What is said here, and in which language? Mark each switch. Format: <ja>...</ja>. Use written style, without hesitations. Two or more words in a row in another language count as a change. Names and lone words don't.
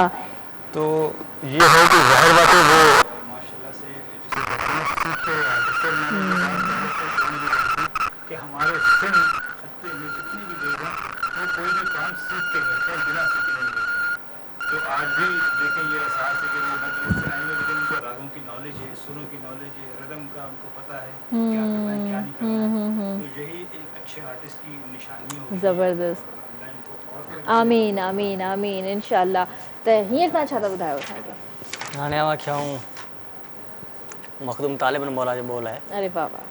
<ur>تو یہ ہے کہ ظاہر بات ہے وہ ماشاءاللہ سے جسے کہتے ہیں کہ ہمارے سن خطے میں جتنے بھی لوگ ہیں وہ کوئی بھی کام سیکھ کے کرتے ہیں بنا سیکھے نہیں کرتے تو آج بھی دیکھیں یہ احساس ہے کہ وہ دور سے آئیں گے لیکن ان کو راگوں کی نالج ہے سروں کی نالج ہے ردھم کا ان کو پتا ہے کیا کرنا ہے کیا نہیں کرنا ہے تو یہی ایک اچھے آرٹسٹ کی نشانی ہوگی</ur> <sd>ज़बरदस्त</sd> <ar>آمين آمين آمين إن شاء الله</ar> <sd>त हींअर तव्हां छा था ॿुधायो असांखे हाणे आवाज़ मखदूम तालिबन मौला जो बोल है अरे वाह वाह</sd>